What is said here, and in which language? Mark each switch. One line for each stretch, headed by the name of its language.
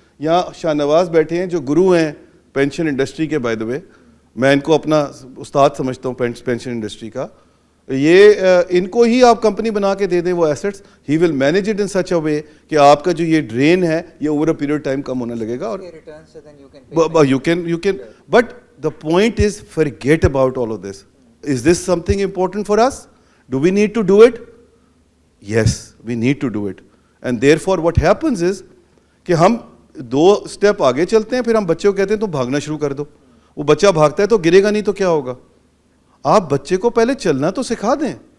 Urdu: یہاں شاہ نواز بیٹھے ہیں جو گرو ہیں پینشن انڈسٹری کے, بائی دا وے میں ان کو اپنا استاد سمجھتا ہوں پینشن انڈسٹری کا. یہ ان کو ہی آپ کمپنی بنا کے دے دیں وہ assets,
English: he will manage it in such a way
Urdu: کہ آپ کا جو یہ ڈرین ہے یہ اوور اے پیریڈ ٹائم کم ہونے لگے گا.
English: اور you can but the point is forget about all of this. Is this something important for us? Do we need to do it? Yes, we need to do it. And therefore what happens is
Urdu: کہ ہم 2 step آگے چلتے ہیں, پھر ہم بچے کو کہتے ہیں تو بھاگنا شروع کر دو. وہ بچہ بھاگتا ہے تو گرے گا نہیں تو کیا ہوگا. آپ بچے کو پہلے چلنا تو سکھا دیں.